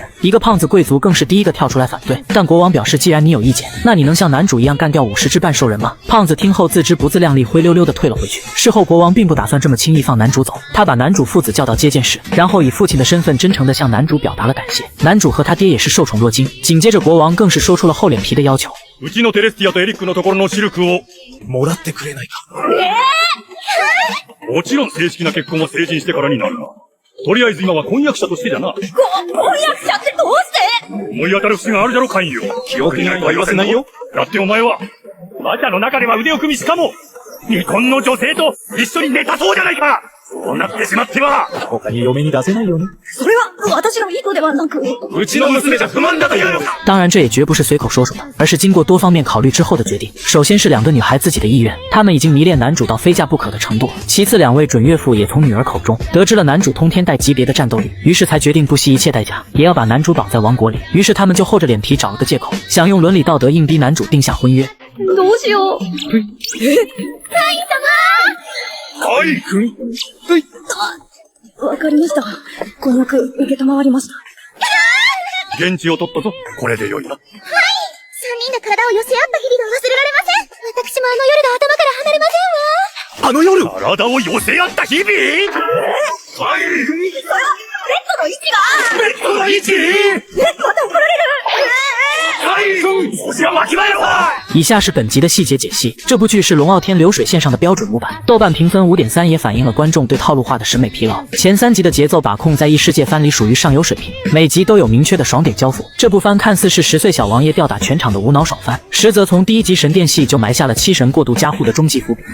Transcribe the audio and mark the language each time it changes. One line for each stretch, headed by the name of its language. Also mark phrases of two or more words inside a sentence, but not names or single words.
Chinese: 一个胖子贵族更是第一个跳出来反对，但国王表示，既然你有意见，那你能像男主一样干掉50只半兽人吗？胖子听后自知不自量力，灰溜溜的退了回去。事后，国王并不打算这么轻易放男主走，他把男主父子叫到接见室，然后以父亲的身份真诚地向男主表达了感谢。男主和他爹也是受宠若惊，紧接着国王更是说出了厚脸皮的要求。
Japanese: うちのテレスティアとエリックのところのシルクをもらってくれないか。もちろん正式な結婚は成人してからになるな。とりあえず今は婚約者としてじゃな。婚約者ってどうして思い当たる節があるじゃろ、カインよ。記憶にないとは言わせないよ。だってお前は、マジャの中では腕を組みしかも、未婚の女性と一緒に寝たそうじゃないか。そうなってしまっては、他に嫁に出せないよね。それは私の意図ではなく、うちの娘じゃ不満だというのか。
Chinese: 当然，这也绝不是随口说说的，而是经过多方面考虑之后的决定。首先是2个女孩自己的意愿，她们已经迷恋男主到非嫁不可的程度。其次，2位准岳父也从女儿口中得知了男主通天带级别的战斗力，于是才决定不惜一切代价也要把男主绑在王国里。于是他们就厚着脸皮找了个借口，想用伦理道德硬逼男主定下婚约。
Japanese: どうしよう。カイ君。わかりました。婚約受けたまわりました。現地を取ったぞ。これでよいな。 3人で体を寄せ合った日々が忘れられません。私もあの夜で頭から離れませんわ。あの夜体を寄せ合った日々はい。ベッドの位置がベッドの位置また怒られる。カイ君こちらわきまえろ。
Chinese: 以下是本集的细节解析。这部剧是龙傲天流水线上的标准模板，豆瓣评分5.3，也反映了观众对套路化的审美疲劳。前3集的节奏把控在异世界番里属于上游水平，每集都有明确的爽点交付。这部番看似是10岁小王爷吊打全场的无脑爽番，实则从第1集神殿戏就埋下了7神过度加护的终极伏笔。